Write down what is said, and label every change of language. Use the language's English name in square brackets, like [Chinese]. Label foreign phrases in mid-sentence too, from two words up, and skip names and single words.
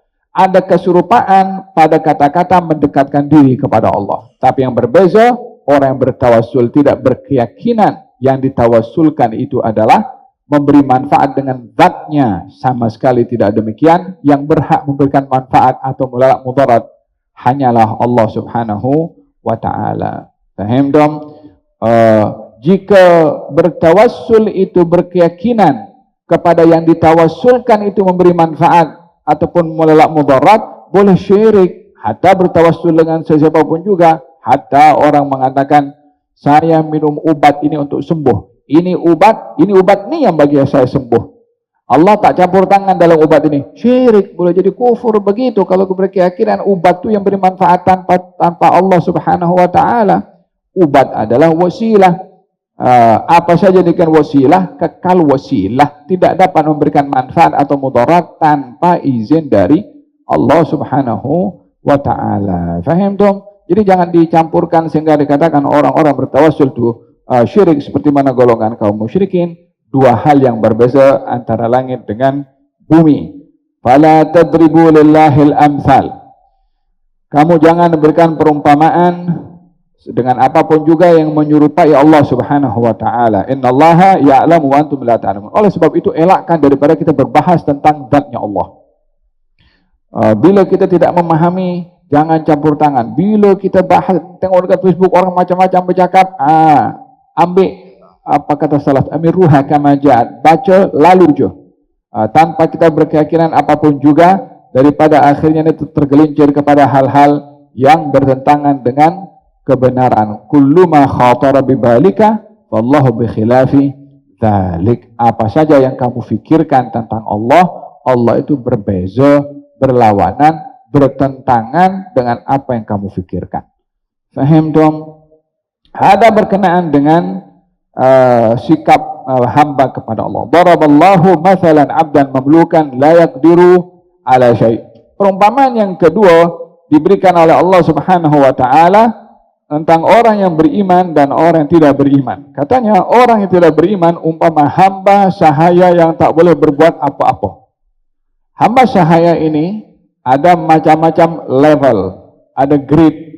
[Malay] Ada keserupaan pada kata-kata mendekatkan diri kepada Allah. Tapi yang berbeza, orang yang bertawassul tidak berkeyakinan yang ditawassulkan itu adalah memberi manfaat dengan zatnya. Sama sekali tidak demikian. Yang berhak memberikan manfaat atau menolak mudarat hanyalah Allah [Arabic] سبحانه وتعالى. [Malay] Faham dong? Jika bertawassul itu berkeyakinan kepada yang ditawassulkan itu memberi manfaat ataupun menolak mudarat, boleh syirik. Hatta bertawassul dengan sesiapapun juga. Hatta orang mengatakan, saya minum ubat ini untuk sembuh. Ini obat ni yang bagi saya sembuh. Allah tak campur tangan dalam ubat ini. Syirik, boleh jadi kufur begitu kalau berkeyakinan ubat itu yang beri manfaat tanpa Allah [Arabic] سبحانه وتعالى. [Malay] Ubat adalah wasilah. Apa saja dengan wasilah, kekal wasilah. Tidak dapat memberikan manfaat atau mudarat tanpa izin dari Allah [Arabic] سبحانه وتعالى. [Malay] Faham dong? Jadi jangan dicampurkan sehingga dikatakan orang-orang bertawassul itu syirik seperti mana golongan kaum musyrikin. Dua hal yang berbeza antara langit dengan bumi. [Arabic] فلا تضربوا لله الأمثال. [Malay] Kamu jangan berikan perumpamaan dengan apapun juga yang menyerupai Allah [Arabic] سبحانه وتعالى. إن الله يعلم وأنتم لا تعلمون. [Malay] Oleh sebab itu elakkan daripada kita berbahas tentang zatnya Allah. Bila kita tidak memahami, jangan campur tangan. Bila kita bahas, tengok dekat Facebook orang macam-macam bercakap, ambil apa kata salaf, [Arabic] أمروها كما جاءت, [Malay] baca lalu je, tanpa kita berkeyakinan apapun juga, daripada akhirnya itu tergelincir kepada hal-hal yang bertentangan dengan kebenaran. [Arabic] كل ما خطر ببالك والله بخلاف ذلك. [Malay] Apa saja yang kamu fikirkan tentang Allah, Allah itu berbeza, berlawanan, bertentangan dengan apa yang kamu fikirkan. Faham dong? Ada berkenaan dengan sikap hamba kepada Allah. [Arabic] ضرب الله مثلا عبدا مملوكا لا يقدر على شيء'. [Malay] Perumpamaan yang kedua diberikan oleh Allah [Arabic] سبحانه وتعالى [Malay] tentang orang yang beriman dan orang yang tidak beriman. Katanya orang yang tidak beriman umpama hamba sahaya yang tak boleh berbuat apa-apa. Hamba sahaya ini ada macam-macam level, ada grade.